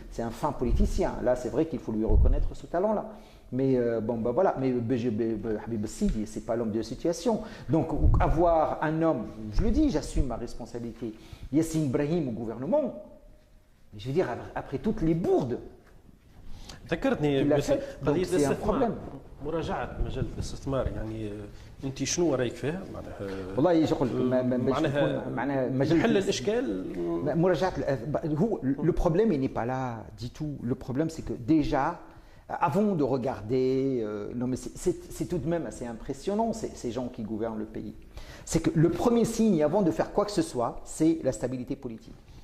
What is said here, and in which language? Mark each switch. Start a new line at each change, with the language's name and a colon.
French: C'est un fin politicien. Là, c'est vrai qu'il faut lui reconnaître ce talent-là. Mais voilà, mais Habib Sidi, c'est pas l'homme de la situation. Donc avoir un homme, je le dis, j'assume ma responsabilité. Yassine Ibrahim au gouvernement, je veux dire, après toutes les bourdes
Arabic: ذكرتني قضية الاستثمار مراجعة مجال الاستثمار يعني انت شنو رايك فيها معناها والله شغل معناها مجال حل الاشكال مراجعة هو
French: le problème il n'est pas là du tout. Le problème c'est que déjà avant de regarder, non mais c'est tout de même assez impressionnant ces gens qui gouvernent le pays. C'est que le premier signe avant de faire quoi que ce soit, c'est la stabilité politique.